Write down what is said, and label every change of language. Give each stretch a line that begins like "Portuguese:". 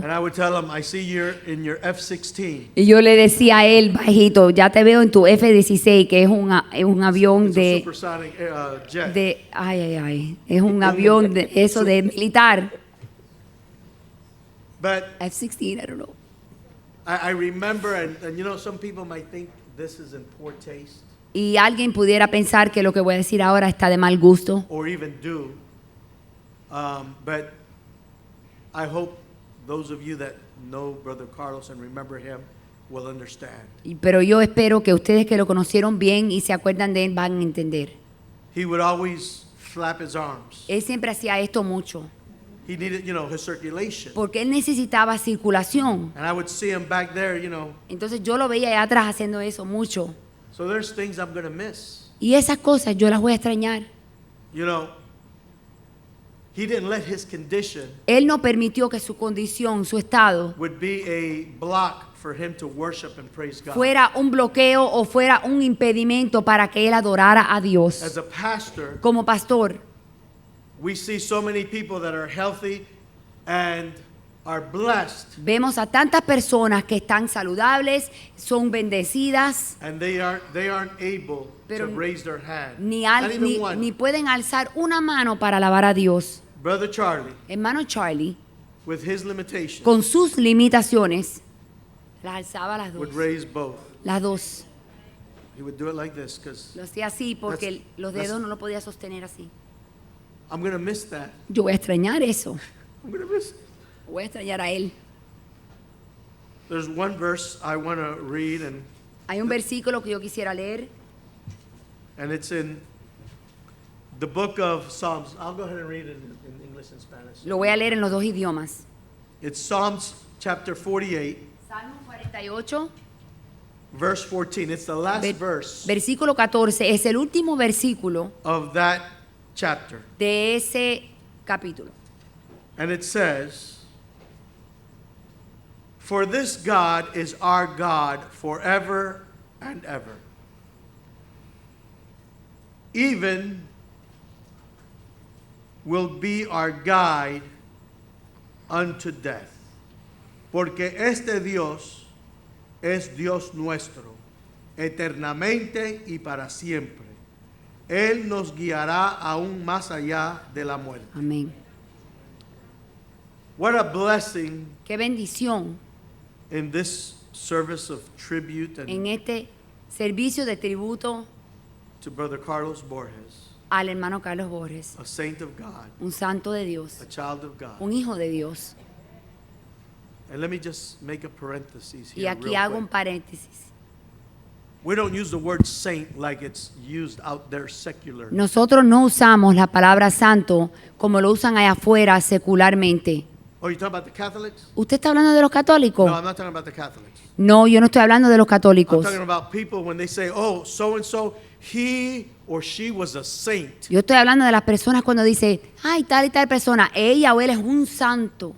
English: and I would tell him, I see you're in your F-16.
Spanish: Y yo le decía a él, bajito, ya te veo en tu F-16, que es un avión
English: It's a
Spanish: de,
English: supersonic jet.
Spanish: es un avión de eso de militar.
English: But F-16, I don't know. I remember, and you know, some people might think this is in poor taste,
Spanish: Y alguien pudiera pensar que lo que voy a decir ahora está de mal gusto,
English: or even do. But I hope those of you that know Brother Carlos and remember him will understand.
Spanish: pero yo espero que ustedes que lo conocieron bien y se acuerdan de él van a entender.
English: He would always flap his arms.
Spanish: Él siempre hacía esto mucho,
English: He needed, you know, his circulation.
Spanish: porque él necesitaba circulación.
English: And I would see him back there, you know.
Spanish: Entonces yo lo veía allá atrás haciendo eso mucho.
English: So there's things I'm going to miss.
Spanish: Y esas cosas yo las voy a extrañar.
English: You know, he didn't let his condition
Spanish: Él no permitió que su condición, su estado,
English: would be a block for him to worship and praise God.
Spanish: fuera un bloqueo o fuera un impedimento para que él adorara a
English: As
Spanish: Dios.
English: a pastor,
Spanish: Como pastor,
English: we see so many people that are healthy and are blessed,
Spanish: vemos a tantas personas que están saludables, son bendecidas,
English: and they aren't able
Spanish: Pero
English: to raise their hand.
Spanish: ni,
English: Not even one.
Spanish: ni pueden alzar una mano para alabar a Dios.
English: Brother Charlie,
Spanish: Hermano Charlie,
English: with his limitations,
Spanish: con sus limitaciones, las alzaba las dos.
English: would raise both.
Spanish: Las dos.
English: He would do it like this because
Spanish: Lo hacía así porque
English: That's-
Spanish: los
English: that's-
Spanish: dedos no lo podía sostener así.
English: I'm going to miss that.
Spanish: Yo voy a extrañar eso.
English: I'm going to miss it.
Spanish: Voy a extrañar a él.
English: There's one verse I want to read,
Spanish: Hay un versículo que yo quisiera leer.
English: and it's in the book of Psalms. I'll go ahead and read it in English and Spanish.
Spanish: Lo voy a leer en los dos idiomas.
English: It's Psalms chapter 48,
Spanish: Salmo 48,
English: verse 14. It's the last
Spanish: ver-
English: verse
Spanish: versículo 14. Es el último versículo
English: of that chapter.
Spanish: de ese capítulo.
English: And it says, For this God is our God forever and ever. Even will be our guide unto death.
Spanish: Porque este Dios es Dios nuestro, eternamente y para siempre. Él nos guiará aún más allá de la muerte. Amén.
English: What a blessing
Spanish: Qué bendición
English: in this service of tribute
Spanish: en
English: and
Spanish: este servicio de tributo
English: to Brother Carlos Borges,
Spanish: al hermano Carlos Borges,
English: a saint of God,
Spanish: un santo de Dios,
English: a child of God.
Spanish: un hijo de Dios.
English: And let me just make a parenthesis
Spanish: Y
English: here.
Spanish: aquí
English: real
Spanish: hago un
English: quick.
Spanish: paréntesis.
English: We don't use the word saint like it's used out there secular.
Spanish: Nosotros no usamos la palabra santo como lo usan allá afuera secularmente.
English: Oh, you talking about the Catholics?
Spanish: ¿Usted está hablando de los católicos?
English: No, I'm not talking about the Catholics.
Spanish: No, yo no estoy hablando de los
English: I'm
Spanish: católicos.
English: talking about people when they say, oh, so and so, he or she was a saint.
Spanish: Yo estoy hablando de las personas cuando dice, ay, tal y tal persona, ella o él es un santo.